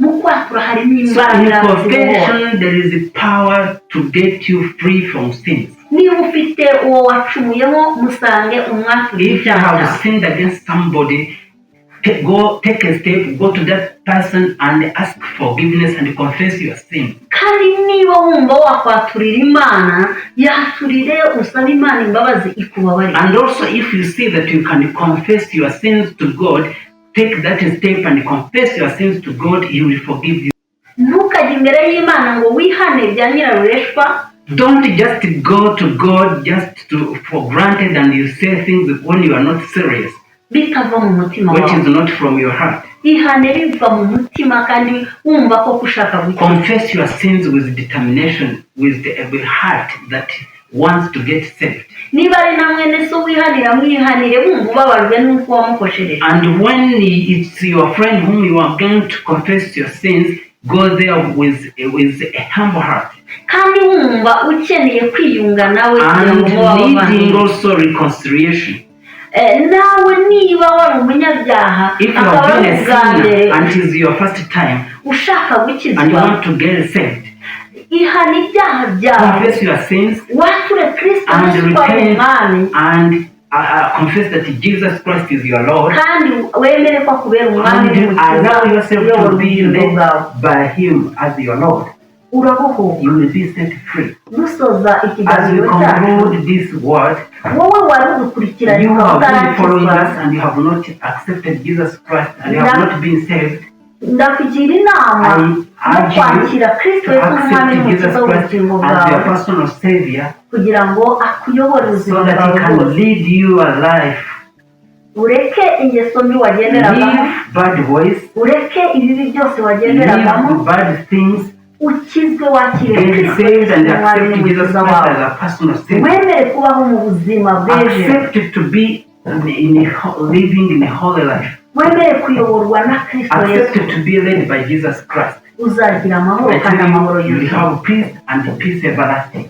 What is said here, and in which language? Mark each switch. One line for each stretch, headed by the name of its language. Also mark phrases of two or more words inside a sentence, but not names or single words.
Kinyarwanda: Mu kwatura harimo
English: So in
Kinyarwanda: imbaraga zibohora.
English: confession there is a power to get you free from sins.
Kinyarwanda: Niba ufite uwo wacumuyemo, musange umwaturire
English: If you
Kinyarwanda: icyaha
English: have
Kinyarwanda: cyawe.
English: sinned against somebody, take a step, go to that person and ask forgiveness and confess your sin.
Kinyarwanda: Kandi niba wumva wakwaturira Imana, yaturire usabe Imana imbabazi ikubabarire.
English: And also if you see that you can confess your sins to God, take that step and confess your sins to God, He will forgive you.
Kinyarwanda: Ntukajye imbere y'Imana ngo wihane bya nyirarureshwa.
English: Don't just go to God just for granted and you say things when you are not serious,
Kinyarwanda: Bitava mu mutima
English: which
Kinyarwanda: wawe.
English: is not from your heart.
Kinyarwanda: Ihane biva mu mutima kandi wumva ko ushaka gukira.
English: Confess your sins with determination, with a heart that wants to get saved.
Kinyarwanda: Niba ari na mwene so wihanira, mwihanire wumva ubabajwe n'uko wamukoshereje.
English: And when it's your friend whom you are going to confess your sins, go there with a humble heart.
Kinyarwanda: Kandi wumva ukeneye kwiyunga nawe kugira
English: And
Kinyarwanda: ngo mubabane.
English: needing also reconciliation.
Kinyarwanda: Nawe niba wari umunyabyaha
English: If you
Kinyarwanda: akaba
English: have
Kinyarwanda: ari
English: been a
Kinyarwanda: ubwa
English: sinner
Kinyarwanda: mbere
English: and it is your first time
Kinyarwanda: ushaka
English: and you
Kinyarwanda: gukizwa,
English: want to get saved,
Kinyarwanda: ihana ibyaha byawe,
English: confess your sins
Kinyarwanda: wature Kristo
English: and
Kinyarwanda: Yesu ko ari umwami,
English: repent and confess that Jesus Christ is your Lord,
Kinyarwanda: kandi wemere ko akubera umwami
English: and
Kinyarwanda: n'umukiza
English: allow yourself
Kinyarwanda: uyobora
English: to be
Kinyarwanda: ubugingo bwawe.
English: led by Him as your Lord.
Kinyarwanda: Urabohoka.
English: You will be set free.
Kinyarwanda: Dusoza
English: As we
Kinyarwanda: ikiganiro cyacu,
English: conclude this word,
Kinyarwanda: wowe wari udukurikiranye
English: you
Kinyarwanda: ukaba
English: have been following
Kinyarwanda: utarakizwa,
English: us and you have not accepted Jesus Christ and you have not been saved.
Kinyarwanda: ndakugira inama yo kwakira Kristo
English: To
Kinyarwanda: Yesu nk'umwami
English: accept Jesus
Kinyarwanda: n'umukiza
English: Christ
Kinyarwanda: w'ubugingo
English: as your
Kinyarwanda: bwawe,
English: personal Savior
Kinyarwanda: kugira ngo akuyobore
English: so
Kinyarwanda: ubuzima
English: that He
Kinyarwanda: bwawe
English: can
Kinyarwanda: bwose.
English: lead you a life.
Kinyarwanda: Ureke ingeso mbi wagenderagamo,
English: Leave bad ways,
Kinyarwanda: ureke ibibi byose wagenderagamo,
English: leave bad things,
Kinyarwanda: ukizwe wakire
English: get
Kinyarwanda: Kristo
English: saved and
Kinyarwanda: nk'umwami
English: accept Jesus
Kinyarwanda: n'umukiza
English: Christ
Kinyarwanda: wawe.
English: as a personal Savior.
Kinyarwanda: Wemere kubaho mu buzima bweje,
English: Accept to be living in a holy life.
Kinyarwanda: wemere kuyoborwa na Kristo Yesu,
English: Accept to be led by Jesus Christ.
Kinyarwanda: uzagira amahoro
English: I
Kinyarwanda: kandi
English: tell
Kinyarwanda: amahoro
English: you, you will
Kinyarwanda: yuzuye.
English: have peace and peace everlasting.